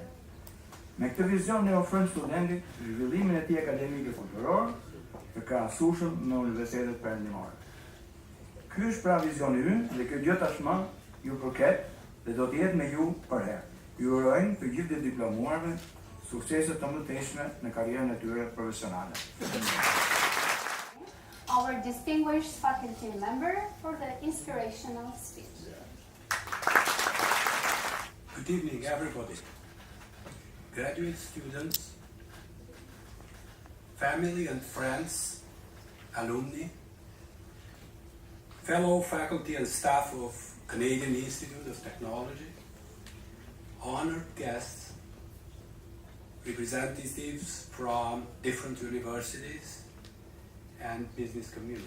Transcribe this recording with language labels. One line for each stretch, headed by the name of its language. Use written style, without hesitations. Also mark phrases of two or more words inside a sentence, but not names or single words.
Albanian: Me këtë vizion ne ofrojmë studentit zhvillimin e tij akademik e folkloror të krahasueshëm me universitetet perëndimore. Ky është pra vizioni ynë dhe kjo gjë tashmë ju përket dhe do të jetë me ju për herë. Ju urojmë të gjithë të diplomuarve suksese të mëtejshme në karrierën e tyre profesionale.
English: Our distinguished faculty member for the inspirational speech. Good evening, everybody. Graduate students, family and friends, alumni, fellow faculty and staff of Canadian Institute of Technology, honored guests, representatives from different universities and business community.